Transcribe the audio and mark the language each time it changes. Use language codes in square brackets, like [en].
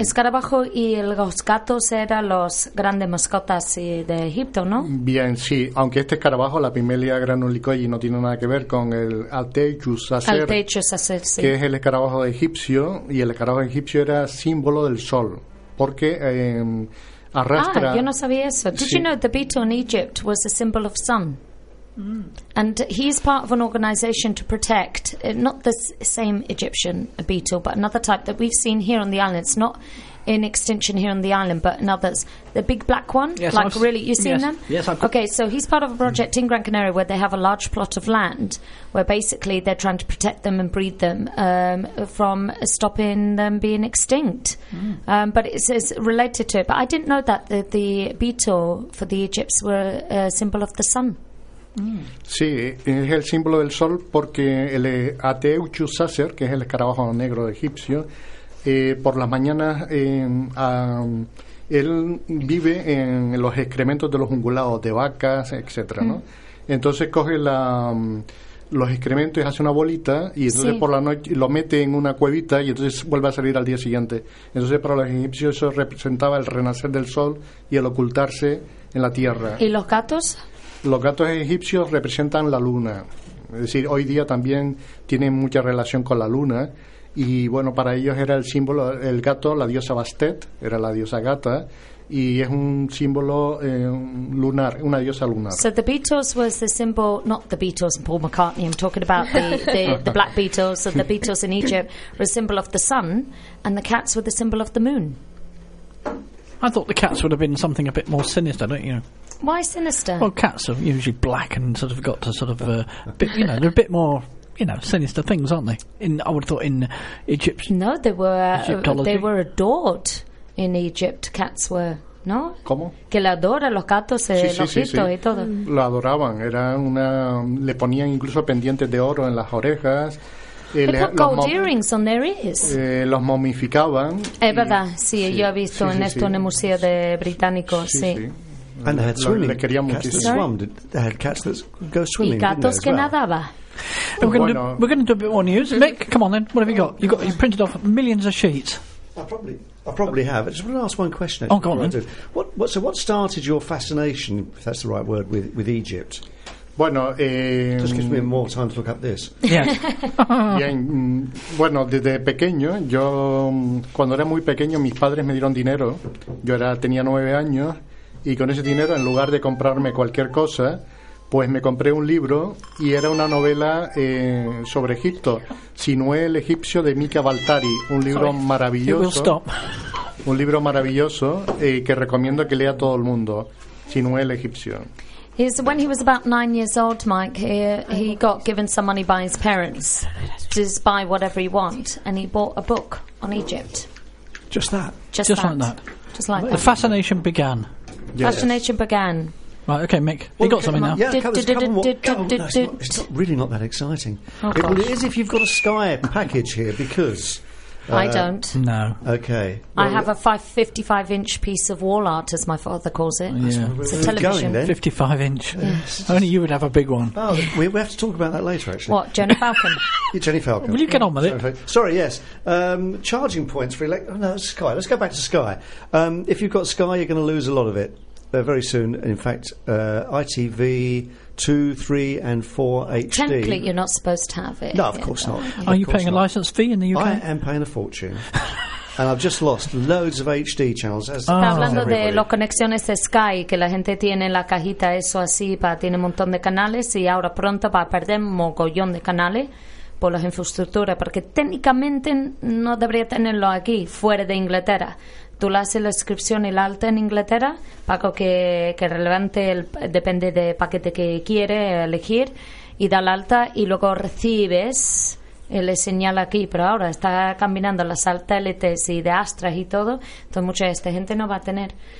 [es] Escarabajo y el Goscatos eran los grandes mascotas de Egipto, ¿no? Bien, sí. Aunque este escarabajo, la Pimelia granulicoi, no tiene nada que ver con el Altechus acer, sí. Que es el escarabajo egipcio, y el escarabajo egipcio era símbolo del sol, porque arrastra... Ah, yo no sabía eso. [en] Did [es] sí. [en] you know the beetle in Egypt was a symbol of sun? And he is part of an organization to protect, not the same Egyptian beetle, but another type that we've seen here on the island. It's not in extinction here on the island, but in others. The big black one, yes, like I've really, you seen yes. them? Yes, I've okay, so he's part of a project in Gran Canaria where they have a large plot of land, where basically they're trying to protect them and breed them from stopping them being extinct. Mm. But it's related to it. But I didn't know that the beetle for the Egypts were a symbol of the sun. [es] Sí, es el símbolo del sol porque el Ateuchus sacer, que es el escarabajo negro egipcio, por las mañanas él vive en los excrementos de los ungulados, de vacas, etcétera, ¿no? Entonces coge los excrementos y hace una bolita y entonces sí. por la noche lo mete en una cuevita y entonces vuelve a salir al día siguiente. Entonces para los egipcios eso representaba el renacer del sol y el ocultarse en la tierra. ¿Y los gatos? Los gatos egipcios representan la luna, es decir, hoy día también tienen mucha relación con la luna, y bueno, para ellos era el símbolo, el gato, la diosa Bastet, era la diosa gata, y es un símbolo lunar, una diosa lunar. [en] So the Beatles was the symbol, not the Beatles, Paul McCartney, I'm talking about the black Beatles, so the Beatles in Egypt were a symbol of the sun, and the cats were the symbol of the moon. I thought the cats would have been something a bit more sinister, don't you? Why sinister? Well, cats are usually black and sort of got to sort of, bit, you know, they're a bit more, you know, sinister things, aren't they? In I would have thought in Egypt. No, they were adored in Egypt, cats were, ¿no? [es] ¿Cómo? Que le adoran los gatos, sí. y todo. Lo adoraban, era una, le ponían incluso pendientes de oro en las orejas. [en] They put gold earrings on their ears. [es] Los momificaban. Es verdad, sí, yo he visto en esto en el Museo de Británico, sí. [en] And they had cats that go swimming. [es] Y gatos que nadaba. [en] We're going to do a bit more news. Mick, come on then, what have you got? You've printed off millions of sheets. I probably have. I just want to ask one question. Oh, go on. What started your fascination, if that's the right word, with Egypt? [es] Bueno, [en] just gives me more time to look up this. Yeah. [es] Bien, bueno, desde pequeño, yo cuando era muy pequeño, mis padres me dieron dinero. Yo tenía 9 años y con ese dinero, en lugar de comprarme cualquier cosa, pues me compré un libro y era una novela sobre Egipto, Sinué el egipcio de Mika Baltari, un libro maravilloso que recomiendo que lea todo el mundo. Sinué el egipcio. [en] When he was about 9 years old, Mike, he got given some money by his parents to just buy whatever he wants, and he bought a book on Egypt. Just like that. Just like the The fascination began. Yes. Fascination began. Right, okay, Mick. Well, you got something now. It's really not that exciting. Oh, it is if you've got a Sky package here, because... I don't. No. Okay. Well, I have a 55-inch piece of wall art, as my father calls it. Yeah. It's a television. 55-inch. Yes. Only you would have a big one. Oh, we have to talk about that later, actually. What, Jenny Falcon? Yeah, Jenny Falcon. Will you get on with it? Sorry, yes. Charging points for Sky. Let's go back to Sky. If you've got Sky, you're going to lose a lot of it very soon. In fact, ITV... 2, 3, and 4 HD. Technically, you're not supposed to have it. No, of course not. Are you paying a license fee in the UK? I am paying a fortune. And I've just lost loads of HD channels. [es] Está hablando de las conexiones de Sky, que la gente tiene en la cajita eso así, tiene un montón de canales, y ahora pronto va a perder mogollón de canales, por las infraestructuras, porque técnicamente no debería tenerlo aquí, fuera de Inglaterra. Tú le haces la inscripción y la alta en Inglaterra, Paco, que relevante, depende del paquete que quiere elegir, y da la alta y luego recibes le señal aquí, pero ahora está caminando las satélites y de Astras y todo, entonces mucha de esta gente no va a tener.